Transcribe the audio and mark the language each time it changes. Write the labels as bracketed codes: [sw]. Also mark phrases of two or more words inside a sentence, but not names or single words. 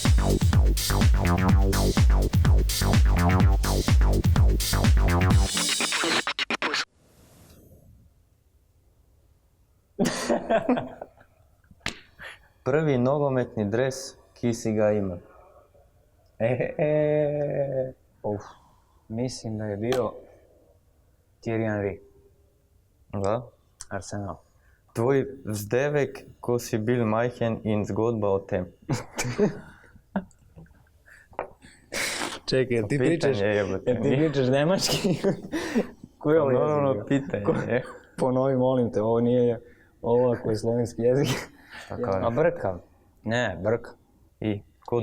[sl] Prvi nogometni dres, ki si ga imel. [bs] Mislim, da je bio Thierry Henry. [sl] Da? Arsenal. Tvoj vzdevek, ko si bil majhen in zgodba o tem. [bs] Čekaj, ti pričaš nemački? Koji je ovo jezik? Naravno pitanje. Ponovi, molim te, ovo nije ovo ako je slovenski jezik. Šta kažeš? A brka? Ne, brka. I ko